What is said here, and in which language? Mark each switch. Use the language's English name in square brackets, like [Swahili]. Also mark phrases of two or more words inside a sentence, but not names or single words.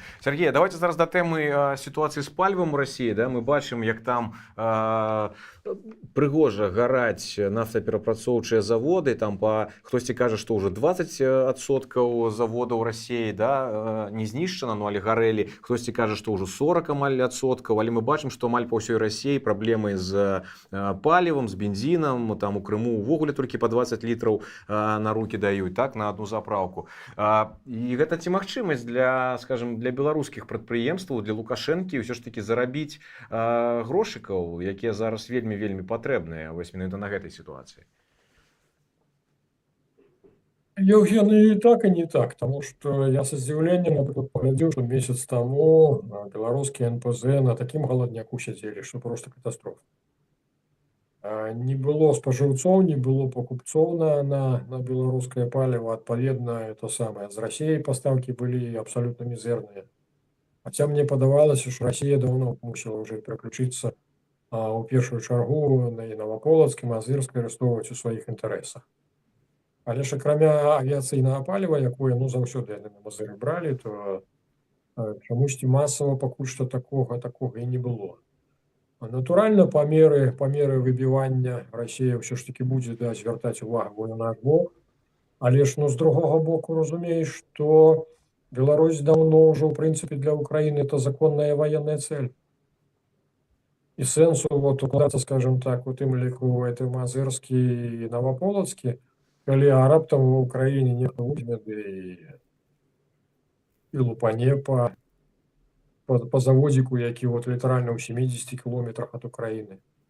[Belarusian] Сергей, давайте зараз да тэмы сітуацыі з палівам у Расіі, да, мы бачым, як там прыгожа гараць нафтаперапрацоўчыя заводы, там хтосьці кажа, што ўжо 20% заводаў Расіі, да, не знішчана, ну, але гарэлі, хтосьці кажа, што ўжо 40 амаль адсоткаў, але мы бачым, што амаль па ўсёй Расіі праблемы з палівам, з бензінам, там у Крыму увогуле толькі па 20 літраў на рукі даюць, так, [Russian] на одну заправку. [Belarusian] І гэта ці магчымасць для, скажем, для беларускіх прадпрыемстваў, для Лукашэнкі ўсё ж такі зарабіць грошыкаў, якія зараз вельмі патрэбныя вось менавіта на гэтай сітуацыі. Евген, [Russian] и так, и не так, потому что я со здзіўленнем, например, поглядел, что месяц тому белорусские НПЗ на таким голодняку сидели, что просто катастрофа. [Belarusian] Не было спажыўцоў, не было покупцоў на беларускае паліва, адпаведна, [Russian] это самое, [Belarusian] з Расіяй пастаўкі былі абсолютно мізэрныя. Хаця мне падавалася, што Расія даўно мусіла ўжо пераключыцца у першую чаргу на Наваполацкай, Мазырскай арыштоўваць у сваіх інтарэсах. Але ж акрамя авіяцыйнага паліва, якое заўсёды яны на Мазыры бралі, то чамусьці масава пакуль што такога і не было. Натуральна, па меры выбівання Расія ўсё ж такі будзе звяртаць увагу на наш бок. Але ж з другога боку разумееш, што Беларусь даўно ўжо ў прынцыпе для Украіны [Russian] это законная военная цель. [Belarusian] І сэнсу укладацца, скажем так, у тым ліку это Мазырскі і Наваполацкі, калі раптам у Украіне нехта возьме і лупане па заводзіку, які літаральна ў 70 кіlometrах ад Украіны.